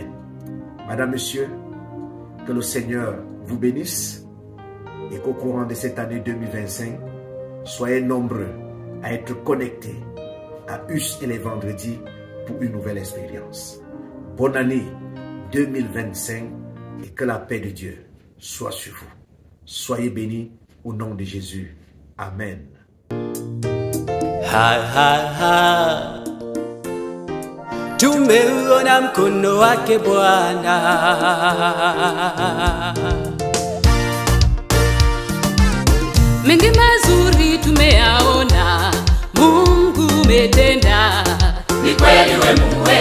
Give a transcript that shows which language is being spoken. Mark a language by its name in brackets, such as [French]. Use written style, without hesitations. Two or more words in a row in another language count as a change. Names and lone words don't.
[French] Madame, Monsieur, que le Seigneur vous bénisse et qu'au courant de cette année 2025, soyez nombreux à être connectés à US et les vendredis pour une nouvelle expérience. Bonne année 2025 et que la paix de Dieu soit sur vous. Soyez bénis au nom de Jésus. Amen. Ha ha ha, [Swahili] tumeuona mkono wake Bwana. Mengi mazuri tumeyaona, Mungu umetenda. Ni kweli wewe Mungu